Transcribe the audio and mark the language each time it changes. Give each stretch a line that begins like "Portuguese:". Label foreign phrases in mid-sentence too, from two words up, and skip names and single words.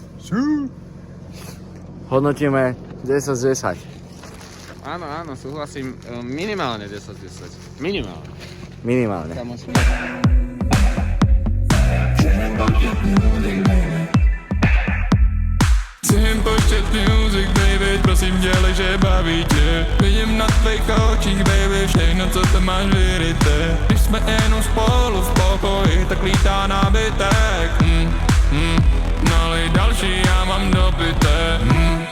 Slovak: Hodnotíme 10 z 10. Áno, súhlasím. Minimálne 10 z 10. Minimálne. Minimálne.
English: Počet music, baby,
Czech: prosím dělej, že baví tě. Vidím na tvých očích, baby, všechno, co tam máš vyryté. Když jsme jenom spolu v pokoji, tak lítá nábytek. Nalej další, já mám dopité.